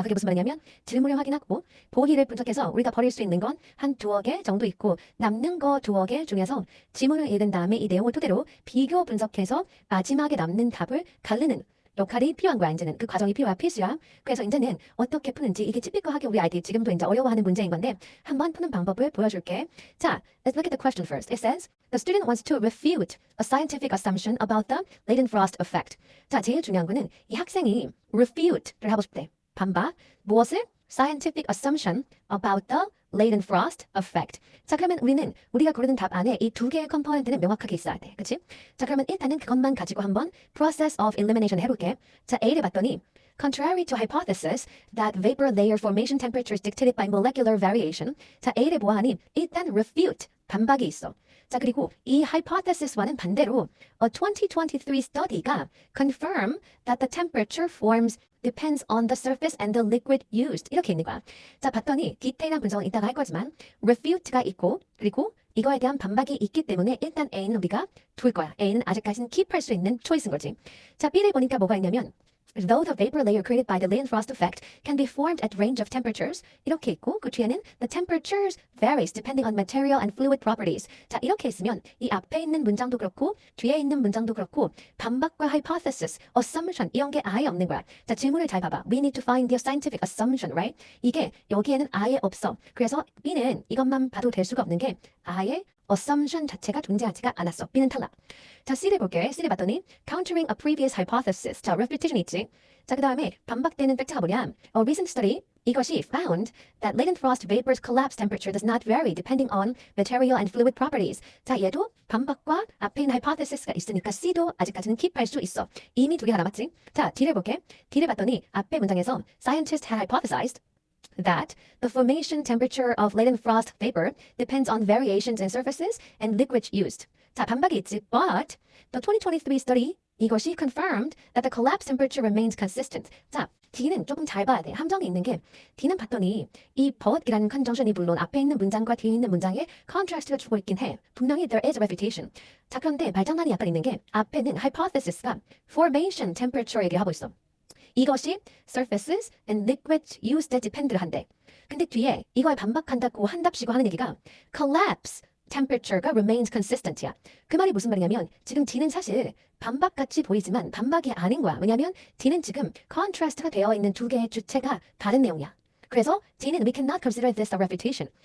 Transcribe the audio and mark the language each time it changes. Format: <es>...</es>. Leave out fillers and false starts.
<ko>그게 무슨 말이냐면 질문을 확인하고 보기를 분석해서 우리가 버릴 수 있는 건 한 두어 개 정도 있고 남는 거 두어 개 중에서 지문을 읽은 다음에 이 내용을 토대로 비교 분석해서 마지막에 남는 답을 가르는 역할이 필요한 거야. 이제는 그 과정이 필수야. 그래서 이제는 어떻게 푸는지 이게 찌삐꾸하게 우리 아이들이 지금도 이제 어려워하는 문제인 건데 한번 푸는 방법을 보여줄게.</ko> <en>자, let's look at the question first. It says the student wants to refute a scientific assumption about the Leidenfrost effect.</en> <ko>자, 제일 중요한 거는 이 학생이 refute를 하고 싶대. 반박. 무엇을?</ko> <en>Scientific assumption about the Leidenfrost effect.</en> <ko>자, 그러면 우리가 고르는 답 안에 이 두 개의 컴포넌트는 명확하게 있어야 돼. 그치? 자, 그러면 일단은 그것만 가지고 한번</ko> <en>process of elimination</en> <ko>해볼게. 자, A를 봤더니</ko> <en>contrary to hypothesis that vapor layer formation temperature is dictated by molecular variation.</en> <ko>자, A를 보아하니 일단 refute, 반박이 있어. 자, 그리고 이 hypothesis와는 반대로</ko> <en>a 2023 study가 confirm that the temperature forms depends on the surface and the liquid used.</en> <ko>이렇게 있는 거야. 자, 봤더니 디테일한 분석은 이따가 할 거지만 refute가 있고 그리고 이거에 대한 반박이 있기 때문에 일단 A는 우리가 둘 거야. A는 아직까지는 킵할 수 있는 초이스인 거지. 자, B를 보니까 뭐가 있냐면</ko> <en>Though the vapor layer created by the Leidenfrost effect can be formed at range of temperatures.</en> <ko>이렇게 있고 그 뒤에는</ko> <en>the temperatures varies depending on material and fluid properties.</en> <ko>자, 이렇게 있으면 이 앞에 있는 문장도 그렇고 뒤에 있는 문장도 그렇고 반박과 hypothesis, assumption 이런 게 아예 없는 거야. 자, 질문을 잘 봐봐.</ko> <en>We need to find the scientific assumption, right?</en> <ko>이게 여기에는 아예 없어. 그래서 B는 이것만 봐도 될 수가 없는 게 아예 assumption 자체가 존재하지가 않았어. B는 탈락. 자, C를 볼게. C를 봤더니</ko> <en>countering a previous hypothesis.</en> <ko>자, refutation 있지. 자, 그 다음에 반박되는 팩트가 뭐냐?</ko> <en>A recent study,</en> <ko>이것이</ko> <en>found that Leidenfrost vapor's collapse temperature does not vary depending on material and fluid properties.</en> <ko>자, 얘도 반박과 앞에 있는 hypothesis가 있으니까 C도 아직까지는 킵할 수 있어. 이미 두 개가 남았지. 자, D를 볼게. D를 봤더니 앞에 문장에서</ko> <en>scientists had hypothesized that the formation temperature of Leidenfrost vapor depends on variations in surfaces and liquids used.</en> <ko>자, 반박이 있지.</ko> <en>But the 2023 study</en> <ko>이것이</ko> <en>confirmed that the collapse temperature remains consistent.</en> <ko>자, D는 조금 잘 봐야 돼. 함정이 있는 게 D는 봤더니 이 but이라는 conjunction이 물론 앞에 있는 문장과 뒤에 있는 문장에 contrast가 주고 있긴 해.</ko> <en>분명히 there is a refutation.</en> <ko>자, 그런데 말장난이 약간 있는 게 앞에는 hypothesis가 formation temperature 얘기를 하고 있어. 이것이</ko> <en>surfaces and liquids used에 depend를 한대.</en> <ko>근데 뒤에 이거에 반박한다고 한답시고 하는 얘기가 collapse temperature가</ko> <en>remains consistent</en> <ko>이야. 그 말이 무슨 말이냐면 지금 D는 사실 반박같이 보이지만 반박이 아닌 거야. 왜냐면 D는 지금 contrast가 되어 있는 두 개의 주체가 다른 내용이야. 그래서 D는</ko> <en>we cannot consider this a refutation.</en>